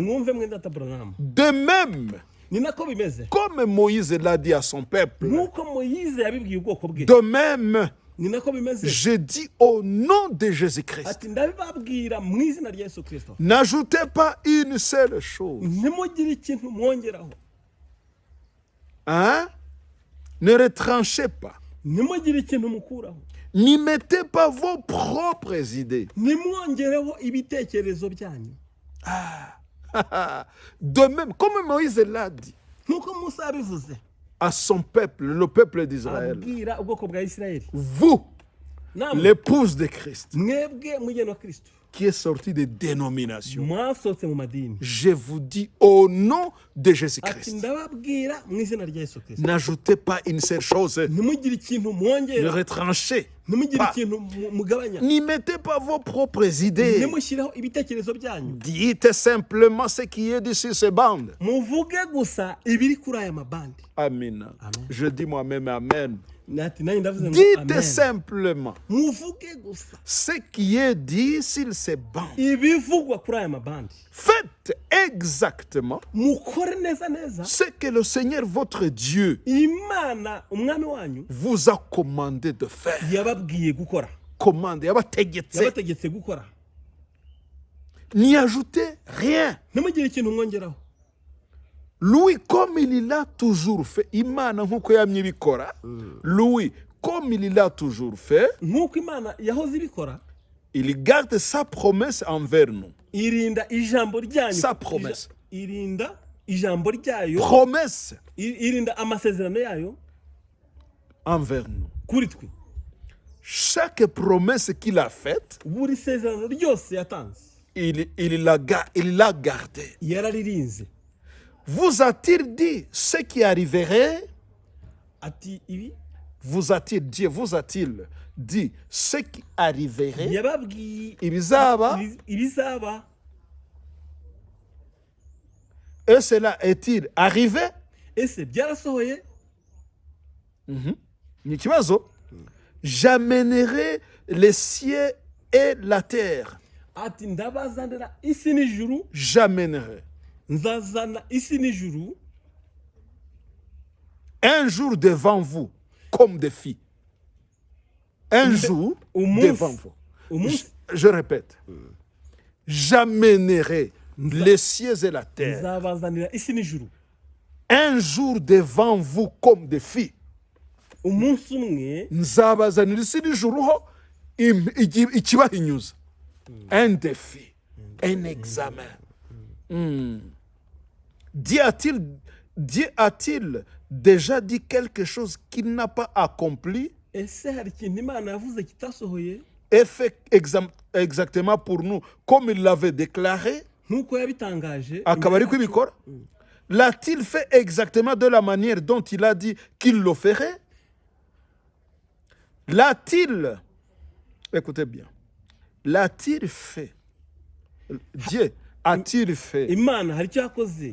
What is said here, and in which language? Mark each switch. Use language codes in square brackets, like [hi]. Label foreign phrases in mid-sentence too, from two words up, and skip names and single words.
[fr] De même, comme Moïse l'a dit à son peuple, de même, je dis au nom de Jésus-Christ, n'ajoutez pas une seule chose. Hein? Ne retranchez pas. [rw] ntimugire ikintu mukuraho, [fr] N'y mettez pas vos propres idées. [rw] ntimwongereho ibitekerezo byanyu. [fr] De même, comme Moïse l'a dit [rw] nk'uko Musa yabivuze [fr] à son peuple, le peuple d'Israël, [rw] abwira ubwoko bwa Isirayeli, [fr] vous, [rw] namwe [fr] l'épouse de Christ, [rw] mwebwe mugeni wa Kristo [fr] qui est sorti des dénominations, [rw] mwasohotse mu madini, [fr] je vous dis au nom de [rw] ati [fr] Jésus-Christ, [rw] ndababwira mu izina rya Yesu Kristo, [fr] n'ajoutez pas une seule chose, [rw] ntimugire ikintu [fr] ne [rw] mwongera, [fr] retranchez [rw] ntimugire [fr] pas, [rw] ikintu mugabanya, [fr] n'y mettez pas vos propres idées. [rw] ntimushyireho ibitekerezo byanyu, [fr] Dites simplement ce qui est dit sur ces bandes. [rw] muvuge gusa ibiri kuri aya mabandi. [fr] Amen. Amen. Je dis moi-même Amen. [rw] Ati nanjye ndavuze ngo [fr] Dites amen. simplement [rw] muvuge gusa [fr] ce qui est dit sur ces bandes. [rw] ibivugwa kuri aya mabandi, [fr] Faites exactement [rw] mukore neza neza [fr] ce que le Seigneur votre Dieu [rw] Imana umwami wanyu [fr] vous a commandé de faire. [rw] yababwiye gukora, [fr] Commandé, yabategetse. [rw] yabategetse gukora. [fr] N'y ajoutez rien. [rw] ntimugire ikintu mwongeraho. [fr] Lui, comme il l'a toujours fait, [rw] Imana nkuko yamye ibikora, [fr] lui, comme il l'a toujours fait, [rw] nk'uko Imana yahoze ibikora, [fr] il garde sa promesse envers nous. [rw] irinda ijambo ryanyu, [fr] Sa promesse. [rw] irinda ijambo ryayo, [fr] Promesse [rw] irinda amasezerano yayo [fr] envers nous. [rw] kuri twe. [fr] Chaque promesse qu'il a faite, [rw] buri sezerano ryose yatanze [fr] il l'a gardée. [rw] yararirinze. [fr] Vous a-t-il dit ce qui arriverait? [rw] Ati ibi [fr] Dieu vous a-t-il dit ce qui arriverait? [rw] yababwiye Ibizaba? ibizaba. [fr] Et cela est-il arrivé? [rw] Ese byarasohoye? Ni ikibazo. [fr] J'amènerai les cieux et la terre. [rw] Ati ndabazanira isi n'ijuru, [fr] J'amènerai [rw] nzazana isi n'ijuru [fr] un jour devant vous comme des filles. Un jour devant vous. [rw] umunsi [fr] Je répète. J'amènerai les cieux et la terre [rw] nzabazanira isi n'ijuru [fr] un jour devant vous comme des filles. [rw] umunsi umwe Nzabazanira isi n'ijuru ho ikibahinyuza. [fr] Un défi, un examen. Dieu a-t-il déjà dit quelque chose qu'il n'a pas accompli [rw] ese hari ikintu Imana yavuze kitasohoye [fr] et fait exactement pour nous comme il l'avait déclaré? [rw] nk'uko yabitangaje? Akaba ari kubikora? [fr] L'a-t-il fait exactement de la manière dont il a dit qu'il le ferait? L'a-t-il, écoutez bien, l'a-t-il fait? Dieu a-t-il fait [rw] Imana hari icyo yakoze